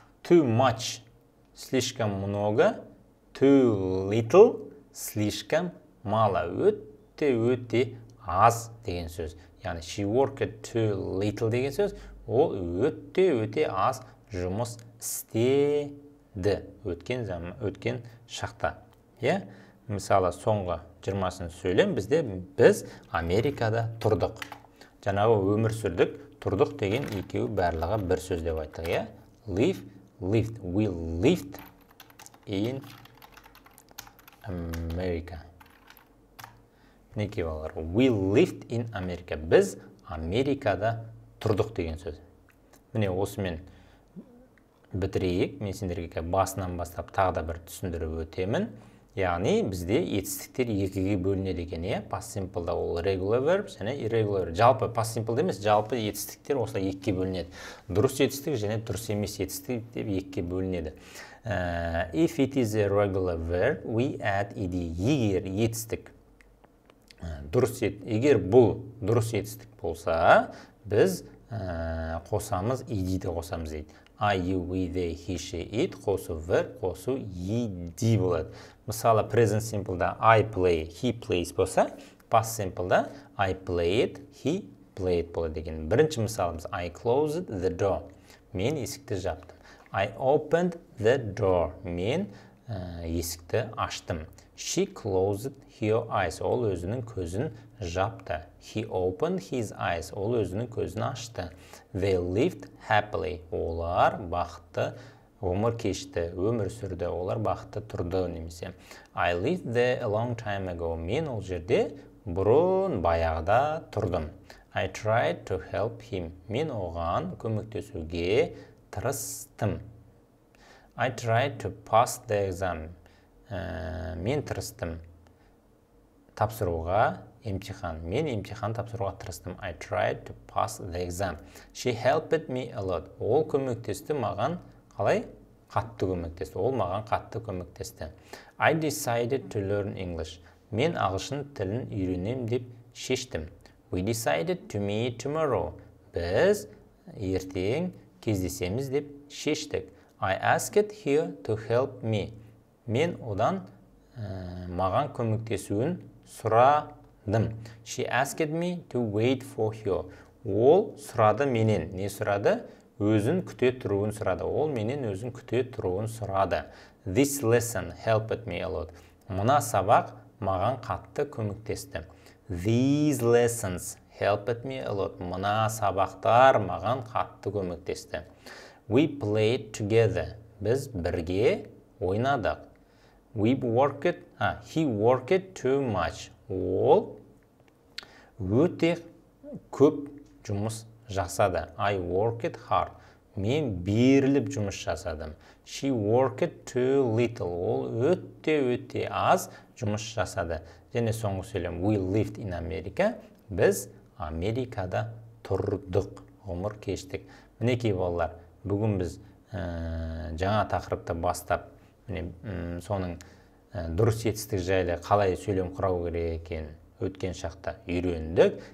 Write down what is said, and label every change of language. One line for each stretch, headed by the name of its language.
English: Too much
Russian: слишком много,
English: too little
Russian: слишком мало.
Kazakh: Өте аз деген сөз. Яғни
English: she worked too little
Kazakh: деген сөз. Ол өте аз жұмыс істеді өткен шақта. Мысалы соңғы 20-сын сөйлем біз Америкада тұрдық. Жаңағы өмір сүрдік, тұрдық деген екеуі барлығы бір сөз деп айттық.
English: Lived. We lived in America.
Kazakh: Неке балалар?
English: We lived in America.
Kazakh: Біз Америкада тұрдық деген сөз. Міне осымен бітірейік. Мен сендерге басынан бастап тағы да бір түсіндіріп өтемін. Яғни бізде етістіктер екіге бөлінеді екен. Past simple'да ол regular verb және irregular verb. Жалпы past simple емес, жалпы етістіктер осылай екіге бөлінеді. Дұрыс етістік және дұрыс емес етістік деп екіге бөлінеді.
English: If it is a regular verb, we add ed.
Kazakh: Егер етістік егер бұл дұрыс етістік болса, біз қосамыз ed-ді қосамыз дейді.
English: I, you, we, they, he, she, it қосу verb, қосу ed болады.
Kazakh: Мысалы, present simple'да
English: I play, he plays
Kazakh: болса, past simple'да
English: I played, he played
Kazakh: болады деген. Бірінші мысалымыз
English: I closed the door.
Kazakh: Мен есікті жаптым.
English: I opened the door.
Kazakh: Мен есікті аштым.
English: She closed her eyes.
Kazakh: Ол өзінің көзін жапты.
English: He opened his eyes.
Kazakh: Ол өзінің көзін ашты.
English: They lived happily.
Kazakh: Олар бақытты өмір кешті, өмір сүрді. Олар бақытты тұрды немесе.
English: I lived there a long time ago.
Kazakh: Мен ол жерде бұрын баяғыда тұрдым.
English: I tried to help him.
Kazakh: Мен оған көмектесуге тырыстым. I tried to pass the exam. Мен тырыстым тапсыруға емтихан. Мен емтихан тапсыруға тырыстым.
English: I tried to pass the exam. She helped me a lot.
Kazakh: Ол көмектесті маған қалай? Қатты көмектесті. Ол маған қатты көмектесті.
English: I decided to learn English.
Kazakh: Мен ағылшын тілін үйренем деп шештім.
English: We decided to meet tomorrow.
Kazakh: Біз ертең кездесеміз деп шештік.
English: I asked her to help me.
Kazakh: Мен одан маған көмектесуін сұрадым.
English: She asked me to wait for her.
Kazakh: Ол сұрады менен. Не сұрады? Өзін күте тұруын сұрады. Ол менен өзін күте тұруын сұрады.
English: This lesson helped me a lot.
Kazakh: Мына сабақ маған қатты көмектесті.
English: These lessons helped me a lot.
Kazakh: Мына сабақтар маған қатты көмектесті.
English: We played together.
Kazakh: Біз бірге ойнадық.
English: He worked too much.
Kazakh: Ол өте көп жұмыс жасады.
English: I worked hard.
Kazakh: Мен беріліп жұмыс жасадым.
English: She worked too little.
Kazakh: Ол өте аз жұмыс жасады. Және соңғы сөйлем
English: we lived in America.
Kazakh: Біз Америкада тұрдық, ғұмыр кештік. Мінекей балалар, бүгін біз жаңа тақырыпты бастап, соның дұрыс етістік жайлы қалай сөйлем құрау керек екенін өткен шақта үйрендік.